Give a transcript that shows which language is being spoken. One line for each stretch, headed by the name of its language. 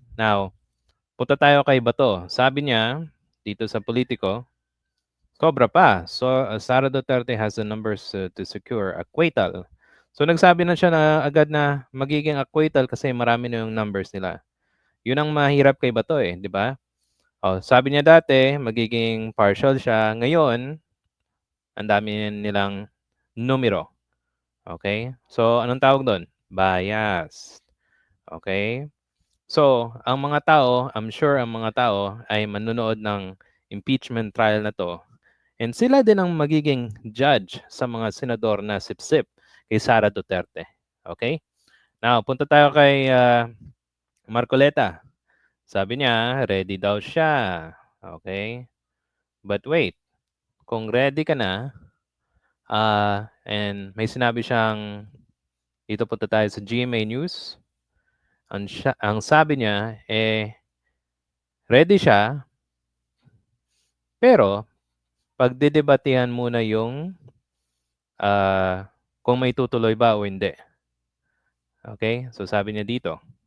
Filipino: Now, punta tayo kay Bato. Sabi niya dito sa Politico, Sobra pa.
English: So, Sara Duterte has the numbers to secure acquittal.
Filipino: So, nagsabi na siya na agad na magiging acquittal kasi marami na yung numbers nila. Yun ang mahirap kay Bato eh, di ba? Oh, sabi niya dati, magiging partial siya. Ngayon, ang dami nilang numero. Okay? So, anong tawag doon? Bias. Okay? So, ang mga tao,
English: I'm sure
Filipino: ang mga tao ay manonood ng impeachment trial na to. And sila din ang magiging judge sa mga senador na sip-sip kay Sara Duterte. Okay? Now, punta tayo kay Marcoleta. Sabi niya, ready daw siya. Okay?
English: But wait,
Filipino: kung ready ka na, and may sinabi siyang, dito punta tayo sa GMA News, ang sabi niya, ready siya, pero pagdedebatehan muna yung kung may tutuloy ba o hindi. Okay? So, sabi niya dito.